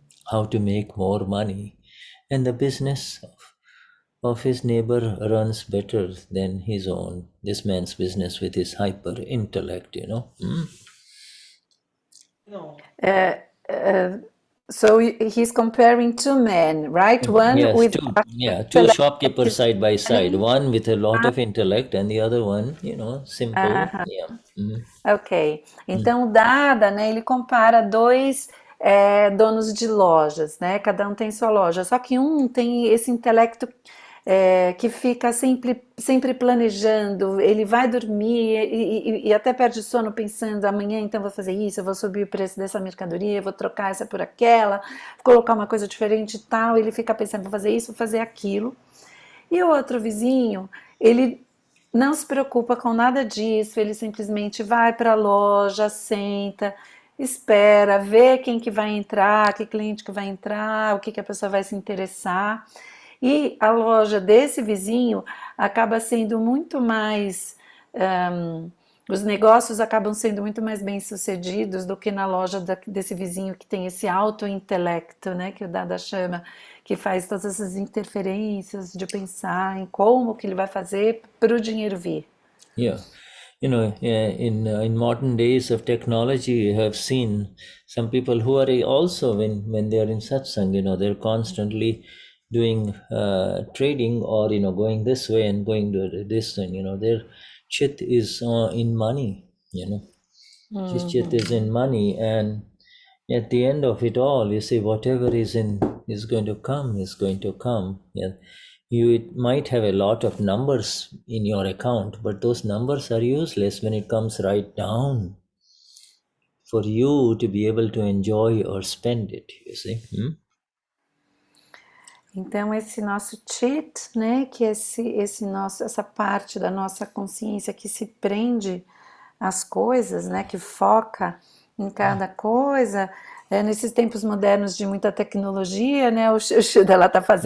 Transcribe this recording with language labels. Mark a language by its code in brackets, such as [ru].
[en] how to make more money, and the business of his neighbor runs better than his own, this man's business with his hyper intellect, So he's comparing two men, right? One yes, with two shopkeepers side by side, one with a lot of intellect and the other one, simple. Ok. [pt] Então o Dada, né, ele compara dois donos de lojas, né? Cada um tem sua loja, só que um tem esse intelecto que fica sempre planejando, ele vai dormir e até perde sono pensando, amanhã então vou fazer isso, eu vou subir o preço dessa mercadoria, vou trocar essa por aquela, vou colocar uma coisa diferente e tal, ele fica pensando, vou fazer isso, vou fazer aquilo. E o outro vizinho, ele não se preocupa com nada disso, ele simplesmente vai para a loja, senta, espera, vê quem que vai entrar, que cliente que vai entrar, o que a pessoa vai se interessar. E a loja desse vizinho acaba sendo muito mais... os negócios acabam sendo muito mais bem-sucedidos do que na loja desse vizinho que tem esse auto-intelecto, né, que o Dada chama, que faz todas essas interferências de pensar em como que ele vai fazer para o dinheiro vir. [en] Yeah. In modern days of technology, you have seen some people who are also, when they are in satsang, they're constantly doing trading or, going this way and going to this, and, their chit is in money, His chit is in money, and at the end of it all, you see, whatever is going to come is going to come. Yeah. You might have a lot of numbers in your account, but those numbers are useless when it comes right down for you to be able to enjoy or spend it, you see. [pt] Então esse nosso chit, né, que essa parte da nossa consciência que se prende às coisas, né, que foca em cada coisa, nesses tempos modernos de muita tecnologia, né, o Shuddha lá tá